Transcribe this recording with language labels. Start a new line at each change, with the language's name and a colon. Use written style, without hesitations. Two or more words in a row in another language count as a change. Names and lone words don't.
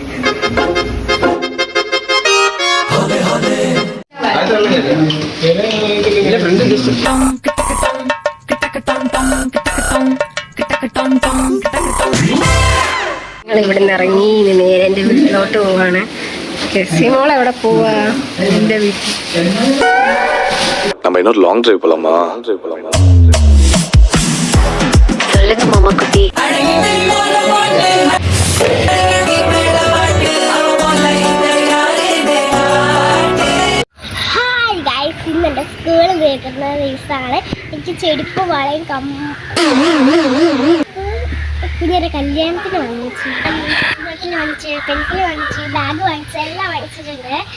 Malayalam: ഞങ്ങൾ ഇവിടുന്ന് ഇറങ്ങി ഇനി നേരെ എന്റെ വീട്ടിലോട്ട് പോവാണ്. കെസിമോൾ എവിടെ പോവാ? എന്റെ വീട്ടിൽ.
Tamil: நம்ம இன்னொரு லாங் டிரைவ் போலாமா? சொல்லுங்க மாமா குட்டி.
Malayalam: ഹായ് ഗൈസ്, ഇന്നെൻ്റെ സ്കൂൾ കേൾക്കുന്ന ദിവസമാണ്. എനിക്ക് ചെരുപ്പ് വളയും കുഞ്ഞൊരു കല്യാണത്തിന് വാങ്ങിച്ചു, പെൻസിൽ വാങ്ങിച്ചു, ബാഗ് വാങ്ങിച്ചു, എല്ലാം വാങ്ങിച്ചിട്ടുണ്ട്.